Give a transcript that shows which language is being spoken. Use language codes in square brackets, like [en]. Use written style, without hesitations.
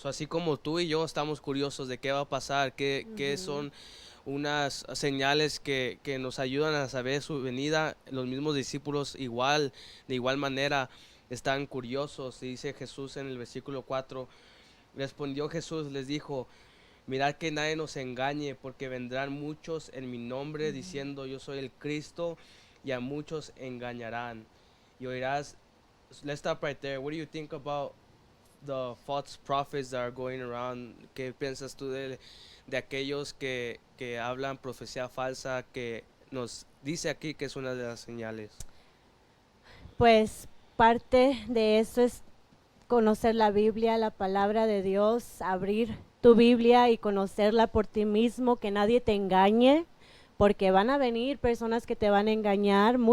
[es] Así como tú y yo estamos curiosos de qué va a pasar, qué son unas señales que nos ayudan a saber su venida, los mismos discípulos de igual manera están curiosos. Y dice Jesús en el versículo 4, respondió Jesús, les dijo: mirad que nadie nos engañe, porque vendrán muchos en mi nombre diciendo yo soy el Cristo, y a muchos engañarán. Y oirás. [en] Let's stop right there. What do you think about the false prophets that are going around? [es] ¿Qué piensas tú de aquellos que hablan profecía falsa, que nos dice aquí que es una de las señales? Pues parte de eso es conocer la Biblia, la palabra de Dios, abrir tu Biblia y conocerla por ti mismo, que nadie te engañe, porque van a venir personas que te van a engañar.